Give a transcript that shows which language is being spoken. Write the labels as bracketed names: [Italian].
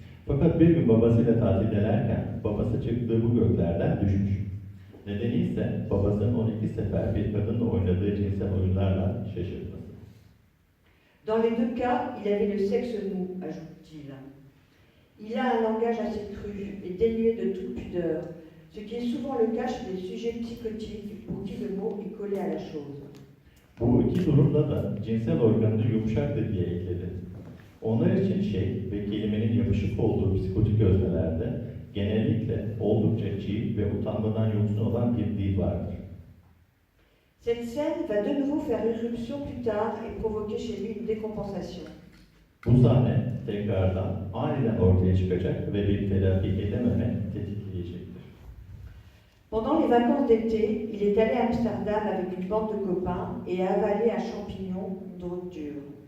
[Turkish] Fakat bir gün babasıyla tatil ederken babası çıktığı bu göklerden düşmüş. Nedeni ise babasının 12 sefer bir kadınla oynadığı cinsel oyunlarla şaşırtması. [French] Dans les 2 cas, il avait le sexe mou, ajoute-t-il. Il a un langage assez cru et dénué de toute pudeur, ce qui est souvent le cas chez des sujets psychotiques pour qui le mot est collé à la chose. [Turkish] Bu iki durumda da cinsel organı yumuşaktır diye ekledi. Onlar için şey ve kelimenin yapışık olduğu psikotik öznelerde genellikle oldukça çiğ ve utanmadan yoksun olan bir dil vardır. [French] Cette scène va de nouveau faire irruption plus tard et provoquer chez lui une décompensation. [Turkish] Bu sahne tekrardan aniden ortaya çıkacak ve bir telafi edememe tetikleyecektir. [French] Pendant les vacances d'été, il est allé à Amsterdam avec une bande de copains et a avalé un champignon, une drogue dure.